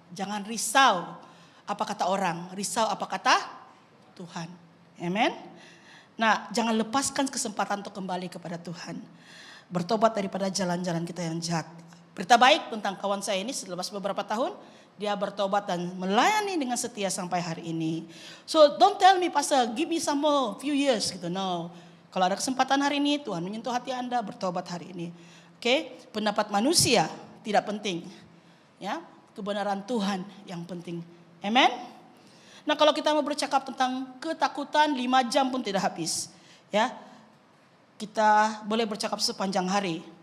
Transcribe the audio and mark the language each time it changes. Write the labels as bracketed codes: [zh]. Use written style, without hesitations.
[ms] Jangan risau apa kata orang, risau apa kata Tuhan. Amen. Nah, jangan lepaskan kesempatan untuk kembali kepada Tuhan. Bertobat daripada jalan-jalan kita yang jahat. Berita baik tentang kawan saya ini setelah beberapa tahun, dia bertobat dan melayani dengan setia sampai hari ini. [en] So don't tell me, pastor, give me some more few years [ms] gitu. No. Kalau ada kesempatan hari ini, Tuhan menyentuh hati Anda, bertobat hari ini. Oke, pendapat manusia tidak penting. Ya, kebenaran Tuhan yang penting. Amen. Nah, kalau kita mau bercakap tentang ketakutan 5 jam pun tidak habis. Ya. Kita boleh bercakap sepanjang hari.